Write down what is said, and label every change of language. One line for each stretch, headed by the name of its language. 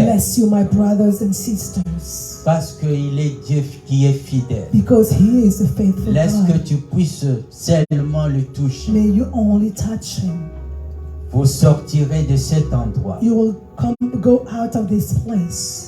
English: bless you, my brothers and sisters,
French: parce qu'il est Dieu qui est fidèle.
English: because He is a faithful
French: Laisse que
English: God.
French: tu puisses seulement le toucher.
English: May you only touch Him.
French: Vous sortirez de cet endroit
English: You will go out of this place